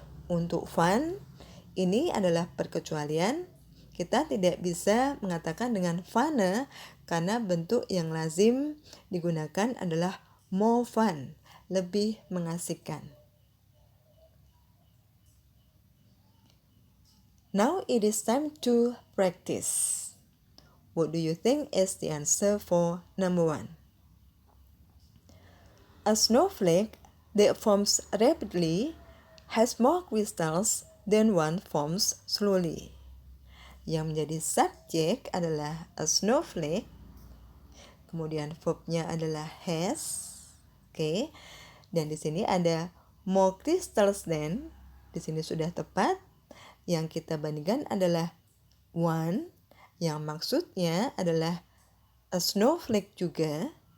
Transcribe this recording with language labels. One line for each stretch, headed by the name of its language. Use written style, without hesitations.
Indonesian: Untuk fun, ini adalah perkecualian. Kita tidak bisa mengatakan dengan funner karena bentuk yang lazim digunakan adalah
English: more fun,
Indonesian: lebih mengasihkan.
English: Now it is time to practice. What do you think is the answer for number 1? A snowflake that forms rapidly has more crystals than one forms slowly.
Indonesian: Yang menjadi subjek adalah a snowflake, kemudian verbnya adalah has, oke. Dan di sini ada
English: more crystals than,
Indonesian: di sini sudah tepat. Yang kita bandingkan adalah one, yang maksudnya adalah a snowflake juga.